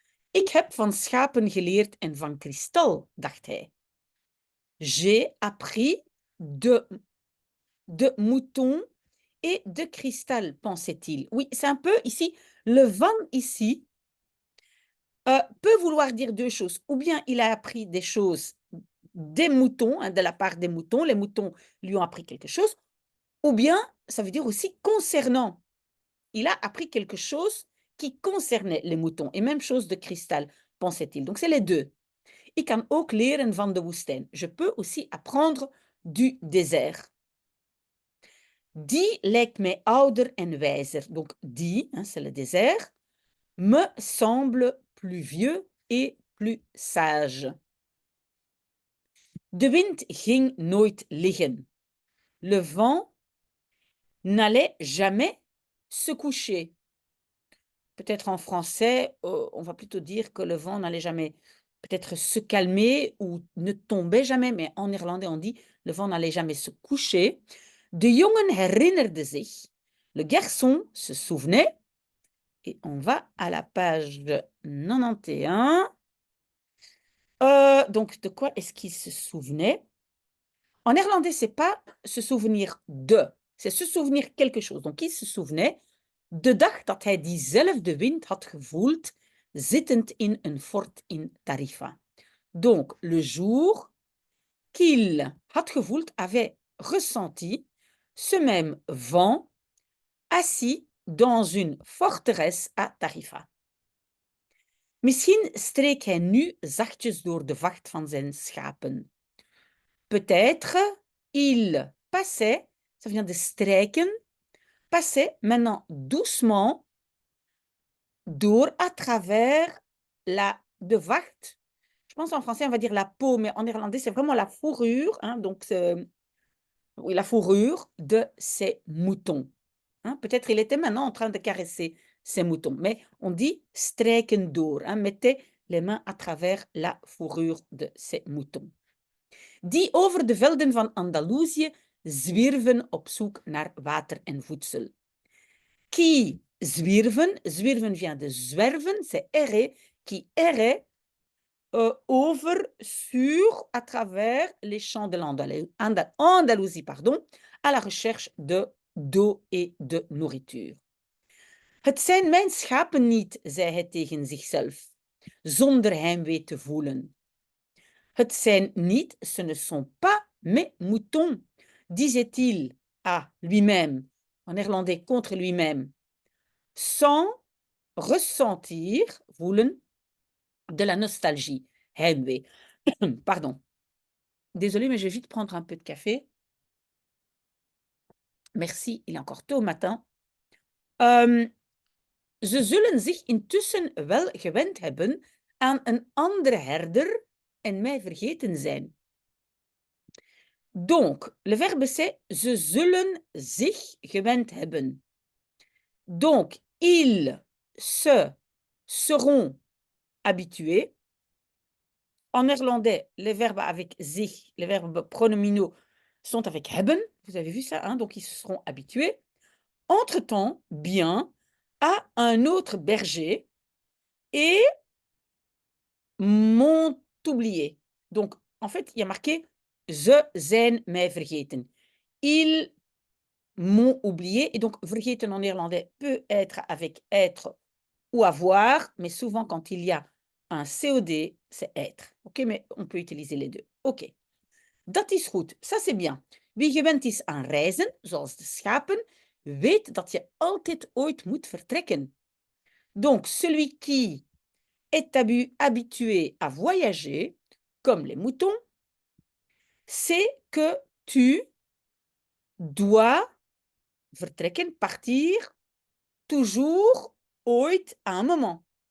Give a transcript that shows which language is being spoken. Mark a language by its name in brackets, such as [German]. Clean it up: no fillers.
[Dutch] Ik heb van schapen geleerd en van kristal, dacht hij. [French] J'ai appris de moutons et de cristal, pensait-il. Oui, c'est un peu ici, le van ici peut vouloir dire deux choses. Ou bien il a appris des choses des moutons, hein, de la part des moutons, les moutons lui ont appris quelque chose, ou bien ça veut dire aussi concernant. Il a appris quelque chose qui concernait les moutons. Et même chose de cristal, pensait-il. Donc c'est les deux. [Dutch] Ik kan ook leren van de woestijn. [French] Je peux aussi apprendre du désert. [Dutch] Die lijkt mij ouder en wijzer. [French] Donc die, hein, c'est le désert, me semble plus vieux et plus sage. [Dutch] De wind ging nooit liggen. [French] Le vent n'allait jamais se coucher. Peut-être en français, on va plutôt dire que le vent n'allait jamais peut-être se calmer ou ne tombait jamais, mais en néerlandais on dit le vent n'allait jamais se coucher. [Dutch] De jongen herinnerde zich. [French] Le garçon se souvenait. Et on va à la page 91. Donc, de quoi est-ce qu'il se souvenait? En néerlandais, c'est pas se souvenir de, c'est se souvenir quelque chose. Donc, il se souvenait [Dutch] de dag dat hij diezelfde wind had gevoeld, zittend in een fort in Tarifa. [French] Donc, le jour qu'il [Dutch] had gevoeld, [French] avait ressenti ce même vent assis dans une forteresse à Tarifa. [Dutch] Misschien streek hij nu zachtjes door de vacht van zijn schapen. [French] Peut-être il passait, ça vient de strijken, passait maintenant doucement door à travers [Dutch] de vacht. [French] Je pense en français on va dire la peau, mais en néerlandais c'est vraiment la fourrure, hein, donc oui, la fourrure de ces moutons. Hein, peut-être il était maintenant en train de caresser ces moutons, mais on dit [Dutch] strijken door, [French] hein, mettez les mains à travers la fourrure de ces moutons. [Dutch] Die over de velden van Andalusië zwierven op zoek naar water en voedsel. [French] Qui zwierven, zwierven vient de zwerven, c'est errer, qui errait over, sur, à travers les champs de l'Andalousie, pardon, à la recherche d'eau et de nourriture. [Dutch] Het zijn mijn schapen niet, zei hij tegen zichzelf, zonder heimwee te voelen. Het zijn niet, [French] ce ne sont pas mes moutons, disait-il à lui-même, en néerlandais contre lui-même, sans ressentir, voelen, de la nostalgie, heimwee. Pardon. Désolée, mais je vais vite prendre un peu de café. Merci, il est encore tôt au matin. [Dutch] Ze zullen zich intussen wel gewend hebben aan een andere herder en mij vergeten zijn. [French] Donc, le verbe c'est [Dutch] ze zullen zich gewend hebben. [French] Donc, ils se seront habitués. En néerlandais, les verbes avec zich, les verbes pronominaux, sont avec hebben. Vous avez vu ça, hein? Donc ils se seront habitués. Entre-temps, bien, à un autre berger et m'ont oublié. Donc, en fait, il y a marqué [Dutch] ze zijn mij vergeten. [French] Ils m'ont oublié. Et donc, vergeten en néerlandais peut être avec être ou avoir, mais souvent quand il y a un COD, c'est être. OK, mais on peut utiliser les deux. OK. [Dutch] Dat is goed. [French] Ça, c'est bien. [Dutch] Wie gewend is aan reizen, zoals de schapen, weet dat je altijd ooit moet vertrekken. [French] Donc, celui qui est habitué à voyager, comme les moutons, c'est que tu dois vertrekken, partir, toujours, ooit, à un moment.